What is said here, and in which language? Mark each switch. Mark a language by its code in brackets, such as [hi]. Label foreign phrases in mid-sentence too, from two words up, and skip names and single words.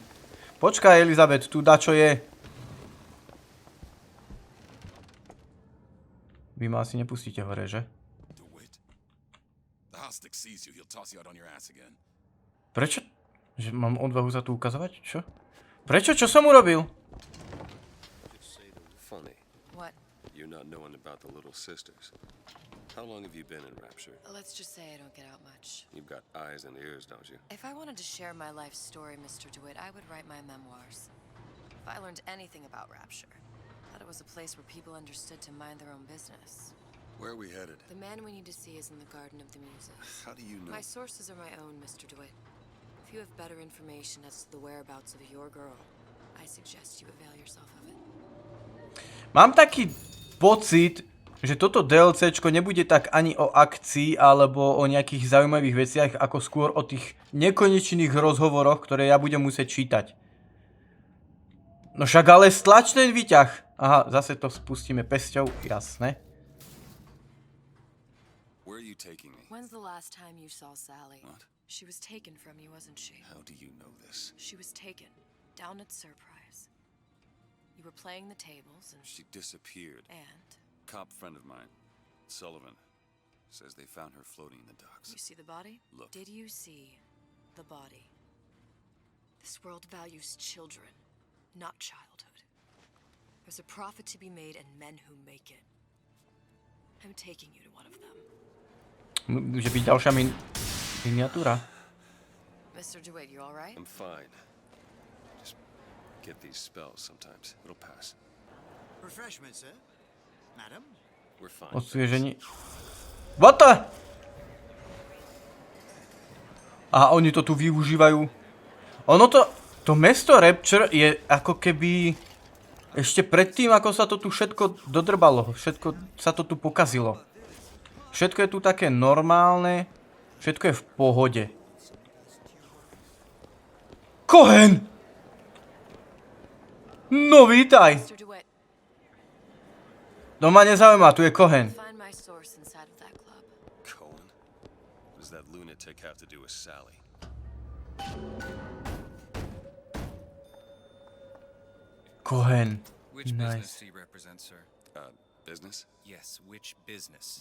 [sk] Počkaj, Elizabeth, tu dačo je. Vy ma asi nepustíte hore, že? Prečo? Že mám odvahu sa tu ukazovať? Čo? Prečo? Čo som urobil? [en] Funny. What? You're not knowing about the little sisters. How long have you been in Rapture? Let's just say I don't get out much. You've got eyes and ears, don't you? If I wanted to share my life story, Mr. DeWitt, I would write my memoirs. If I learned anything about Rapture, I thought it was a place where people understood to mind their own business. Where are we headed? The man we need to see is in the Garden of the Muses. How do you know? My sources are my own, Mr. DeWitt. If you have better information as to the whereabouts of your girl, I suggest you avail yourself of it. [sk] Mám taký pocit, že toto DLC-čko nebude tak ani o akcii alebo o nejakých zaujímavých veciach, ako skôr o tých nekonečných rozhovoroch, ktoré ja budem musieť čítať. No však ale stlač ten výťah. Aha, zase to spustíme pesťou, jasné. [en] Where are you taking me? When's the last time you saw Sally? What? She was taken from you, wasn't she? How do you know this? She was taken, down at Surprise. You were playing the tables and... She disappeared. And? Cop friend of mine, Sullivan, says they found her floating in the docks. You see the body? Look. Did you see the body? This world values children, not childhood. There's a profit to be made and men who make it. I'm taking you to one of them. [sk] Že byť ďalšia miniatúra. [en] Mr. DeWitt, you all right? I'm fine. Just get these spells sometimes. It'll pass. Refreshment, sir. Madam? We're fine. Osvieženie. What the? [sk] A oni to tu využívajú. Ono to mesto Rapture je ako keby ešte predtým, ako sa to tu všetko dodrbalo. Všetko sa to tu pokazilo. Všetko je tu také normálne. Všetko je v pohode. Cohen! No vítaj! [en] Mr. DeWitt, [sk] To ma nezaujíma, tu je Cohen. [en] find my source inside of that club. Cohen? What does that lunatic have to do with Sally? Cohen. Which business Nice. do you represent, sir? Business? Yes, which business?